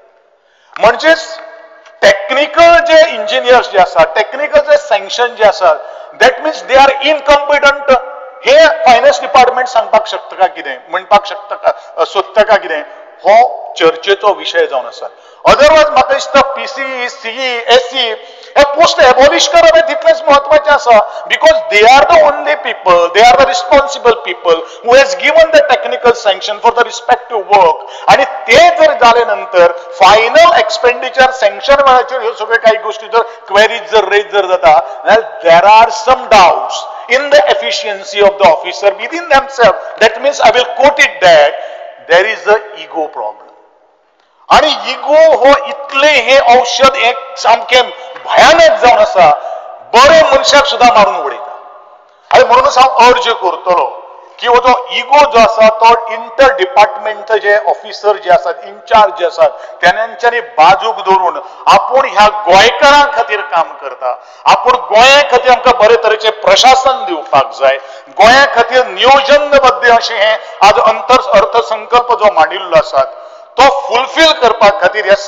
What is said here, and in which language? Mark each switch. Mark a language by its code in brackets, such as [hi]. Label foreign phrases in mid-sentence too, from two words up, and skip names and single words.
[kok] म्हणजेच टेक्निकल जे इंजिनियर्स जे आसा टेक्निकल जे सँक्शन जे आसा [en] that means they are incompetent [kok] हे [en] finance department [kok] सांगपाक शकता का कितें म्हणपाक शकता का सोदता का कितें हो चर्चेचो विशय जावन आसा अदरवायज म्हाका दिसता PCE, CE, SE हे पोस्ट एबॉलिश करप हे तितलेंच महत्वाचें आसा [en] because they are the only people they are the responsible people who has given the technical sanction for the respective work [kok] आणि ते जर जाले नंतर [en] final expenditure sanction [kok] वेळाचेर ह्यो सगळ्यो काही गोष्टी जर क्वेरीज जर रेज जर जाता जाल्यार [en] there are some doubts in the efficiency of the officer within themselves. That means I will quote it that there is a ego problem. [kok] आणि इगो हो इतले हे औषध एक सामके भयानक जावन आसा बरे मनशाक सुद्धा मारून उडयता आणि म्हणूनच हांव अर्ज करतलो की हो जो इगो जो आसा तो [en] inter department [kok] जे ऑफिसर जे आसात इन्चार्ज जे आसात त्यांच्यानी बाजूक धरून आपण ह्या गोंयकारां खातीर काम करता आपण गोंया खातीर आमकां बरे तरेचे प्रशासन दिवपाक जाय गोंया खातीर नियोजनबद्ध अशें हे आज अर्थसंकल्प जो मांडिल्लो आसा तो फुलफिल करपा खातीर ह्या